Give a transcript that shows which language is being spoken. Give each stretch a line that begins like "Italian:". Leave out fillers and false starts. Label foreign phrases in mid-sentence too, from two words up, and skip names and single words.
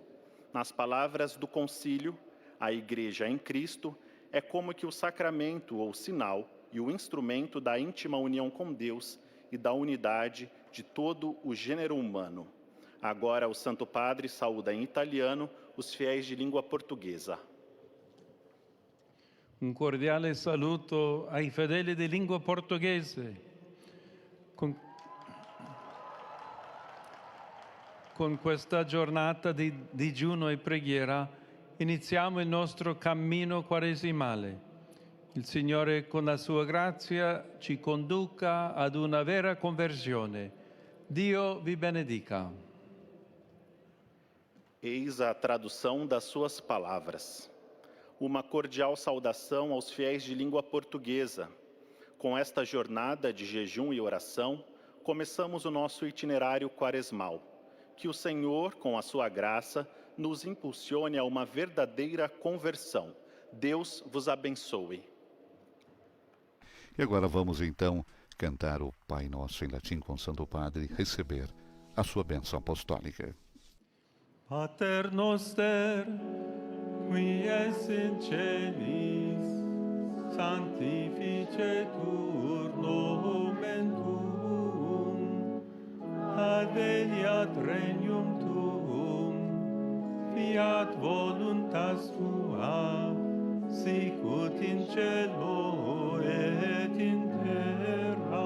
Portuguese: Nas palavras do concílio, a Igreja em Cristo é como que o sacramento ou sinal e o instrumento da íntima união com Deus e da unidade de todo o gênero humano. Agora o Santo Padre saúda em italiano os fiéis de língua portuguesa.
Italian: Un cordiale saluto ai fedeli di lingua portoghese. Con questa giornata di digiuno e preghiera iniziamo il nostro cammino quaresimale. Il Signore con la sua grazia ci conduca ad una vera conversione. Dio vi benedica.
Portuguese: Eis a tradução das suas palavras. Uma cordial saudação aos fiéis de língua portuguesa. Com esta jornada de jejum e oração, começamos o nosso itinerário quaresmal. Que o Senhor, com a sua graça, nos impulsione a uma verdadeira conversão. Deus vos abençoe. E agora vamos então cantar o Pai Nosso em latim com o Santo Padre, receber a sua bênção apostólica.
Latin: Pater noster, qui es in celis, sanctificetur nomen tuum, adveniat regnum tuum, fiat voluntas tua, sicut in cielo et in terra.